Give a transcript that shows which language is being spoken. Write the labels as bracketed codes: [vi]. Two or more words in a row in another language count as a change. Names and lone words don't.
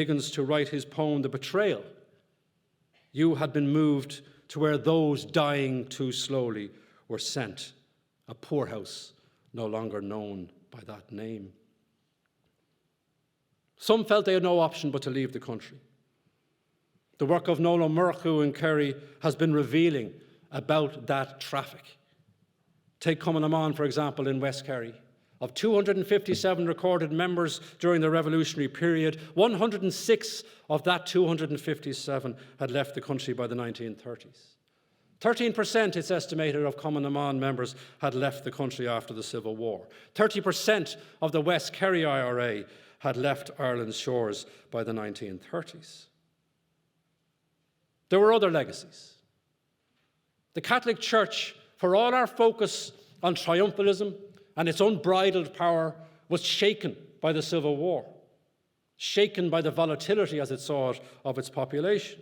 [en] Higgins to write his poem, The Betrayal. You had been moved to where those dying too slowly were sent, a poorhouse no longer known by that name. Some felt they had no option but to leave the country. The work of Nolan Murchu and Kerry has been revealing about that traffic. Take Cumann na mBan, for example, in West Kerry. Of 257 recorded members during the revolutionary period, 106 of that 257 had left the country by the 1930s. 13%, it's estimated, of Cumann na mBan members had left the country after the Civil War. 30% of the West Kerry IRA had left Ireland's shores by the 1930s. There were other legacies. The Catholic Church, for all our focus on triumphalism and its unbridled power, was shaken by the Civil War, shaken by the volatility, as it saw it, of its population.